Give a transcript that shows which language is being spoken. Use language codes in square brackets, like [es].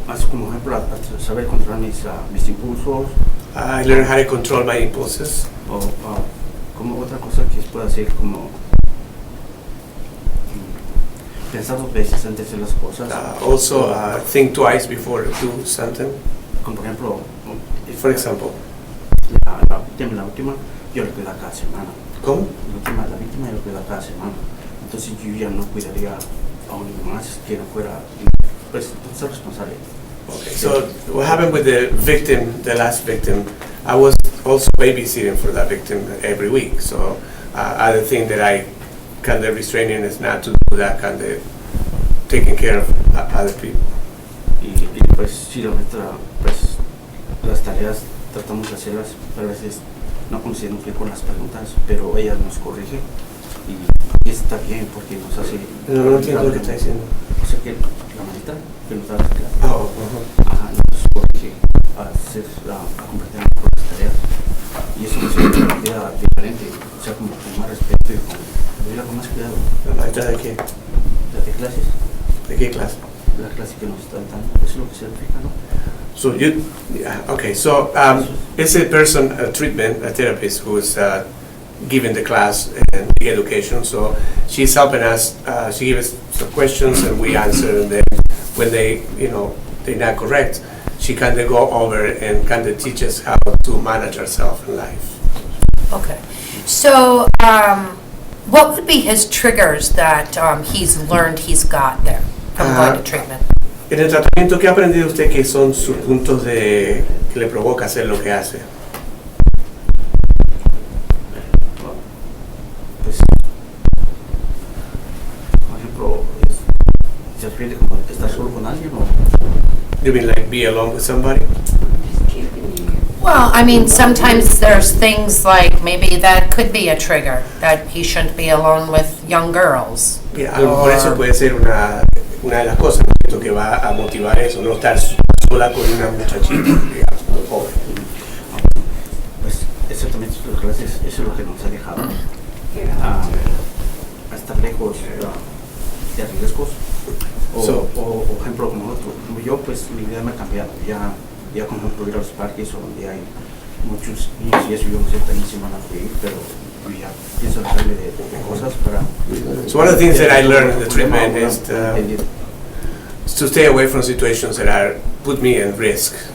[es] Como ejemplo, a saber controlar mis impulsos. [en] I learned how to control my impulses. [es] Como otra cosa que puedo hacer, como pensar dos veces antes de hacer las cosas. [en] Also, think twice before you do something. [es] Como por ejemplo, [en] For example. [es] La última, yo lo cuidaba cada semana. ¿Cómo? La víctima yo lo cuidaba cada semana. Entonces yo ya no cuidaría a uno más que no fuera, pues, ser responsable. [en] Okay, so what happened with the victim, the last victim, I was also babysitting for that victim every week. So other thing that I kind of restraining is not to do that kind of taking care of other people. [es] Y pues sí, la nuestra, pues las tareas tratamos de hacerlas, pero a veces no consideramos bien con las preguntas, pero ella nos corrige y está bien porque nos hace... No entiendo lo que está diciendo. O sea que la manita que nos da la clase. Oh, Ajá, nos corrige a compartir con las tareas. Y eso me hace una vida diferente, o sea, como con más respeto y con más cuidado. ¿La maestra de qué? ¿De clases? ¿De qué clase? La clase que nos están dando, eso es lo que significa, ¿no? [en] So you, yeah, okay, so it's a person, a treatment, a therapist who is giving the class and the education. So she's helping us, she gives us some questions and we answer, and then when they, they're not correct, she kind of go over and kind of teach us how to manage ourselves in life. Okay. So, what would be his triggers that he's learned he's got there from going to treatment? [es] En el tratamiento, ¿qué ha aprendido usted que son sus puntos que le provoca hacer lo que hace? Pues, por ejemplo, ¿se refiere como estar solo con alguien o...? [en] You mean like be alone with somebody? Well, I mean, sometimes there's things like maybe that could be a trigger, that he shouldn't be alone with young girls. Yeah, [es] a lo mejor eso puede ser una de las cosas que va a motivar eso, no estar sola con una muchachita, digamos, muy joven. Pues exactamente eso es lo que nos ha dejado a estar lejos de riesgos. O ejemplo como otro, como yo, pues mi vida me ha cambiado. Ya como ir a los parques o donde hay muchos niños y eso, yo no sé también si van a ir, pero yo ya pienso dejarme de cosas para... [en] So one of the things that I learned in the treatment is to stay away from situations that put me in risk.